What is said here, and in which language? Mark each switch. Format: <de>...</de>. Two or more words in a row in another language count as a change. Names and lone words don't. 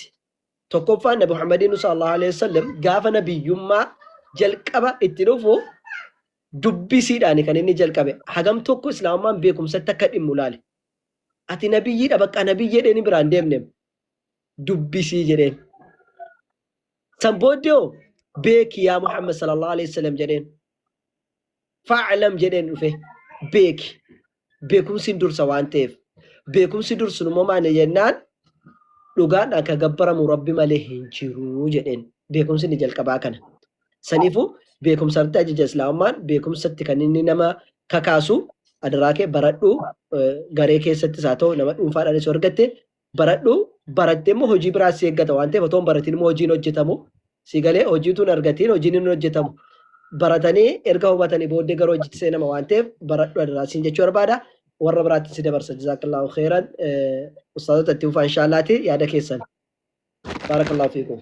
<om>Tokkoffaan Nabi Muhammadiin</om> <ar>صلى الله عليه وسلم</ar> <om>gaafa nabiyyummaa jalqaba itti dhufu dubbisiidhaan kan inni jalqabe. Hagam tokko islaamummaan beekumsatti akka dhimmu laale. Ati nabiyyiidha bakka nabiyyi jedheen biraan deemne dubbisii jedheen. San booddee beeki yaa Muhammad</om> <ar>صلى الله عليه وسلم</ar> <om>jedheen. Fa'alam jedheen dhufe beeki. Beekumsi dursa waan ta'eef. Beekumsi dursu immoo maali jennaan dhugaan akka gabbaramu rabbi malee hin jiru jedheen. Beekumsi ni jalqabaa kana. Saniifuu beekumsatti ajaja islaamummaan beekumsatti kan inni nama kakaasu adaraa kee baradhu garee keessattis haa ta'u nama dhuunfaadhaanis argatte baradhu barattee immoo hojii biraas si eeggata waan ta'eef otoo hin baratiin immoo hojiin hojjetamu si galee hojiitu hin argatiin hojiin hin hojjetamu baratanii erga hubatanii booddee gara hojiitti seenama waan ta'eef baradhu adaraa siin jechuu barbaada warra biraatti si dabarsa</om> <ar>جزاكم الله خيرا</ar> <om>ustaazota itti fufaa inshaallahti yaada keessan</om> <ar>بارك الله فيكم.</ar>